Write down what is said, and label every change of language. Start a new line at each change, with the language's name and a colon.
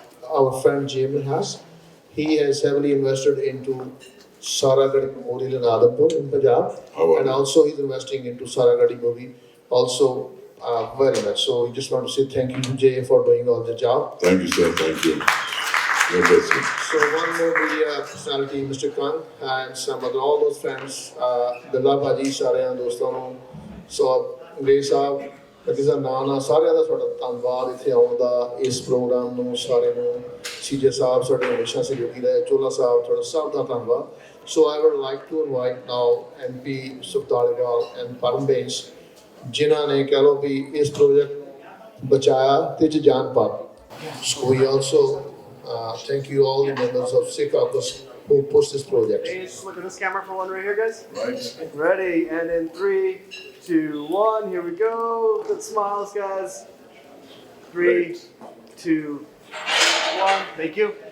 English: our friend Jamin has. He has heavily invested into Saragadi Memorial in Adhampur in Punjab, Oh, wow. and also he's investing into Saragadi movie also very much. So we just want to say thank you to Jay for doing all the job. Thank you, sir. Thank you. God bless you. So one more media personality, Mr.
Punjabi: Khan,
English: and some other, all those friends,
Punjabi: Dalla Bhaji, ਸਾਰਿਆਂ ਦੋਸਤਾਂ ਨੂੰ, ਸੋ ਅੰਗਰੇਜ਼ ਸਾਹਿਬ, ਕਿਸੇ ਨਾਂ ਨਾਲ ਸਾਰਿਆਂ ਦਾ ਤੁਹਾਡਾ ਧੰਨਵਾਦ ਇੱਥੇ ਆਉਣ ਦਾ, ਇਸ ਪ੍ਰੋਗਰਾਮ ਨੂੰ ਸਾਰੇ ਨੂੰ, ਸੀਜੇ ਸਾਹਿਬ ਸਾਡੇ ਹਮੇਸ਼ਾ ਸਹਿਯੋਗੀ ਰਹੇ, ਚੋਲਾ ਸਾਹਿਬ ਤੁਹਾਡਾ ਸਭ ਦਾ ਧੰਨਵਾਦ.
English: So I would like to invite now MP Sukhtalewal and Param Bains,
Punjabi: ਜਿਨ੍ਹਾਂ ਨੇ ਕਹਿ ਲਓ ਵੀ ਇਸ ਪ੍ਰੋਜੈਕਟ ਬਚਾਇਆ ਤੇ ਚ ਜਾਨ ਪਾ ਦਿੱਤੀ.
English: So we also thank you all the members of Sikh Caucus who pushed this project. Hey, just look at this camera for one right here, guys. Right. Ready, and in 3, 2, 1, here we go. Good smiles, guys. 3, 2, 1, thank you.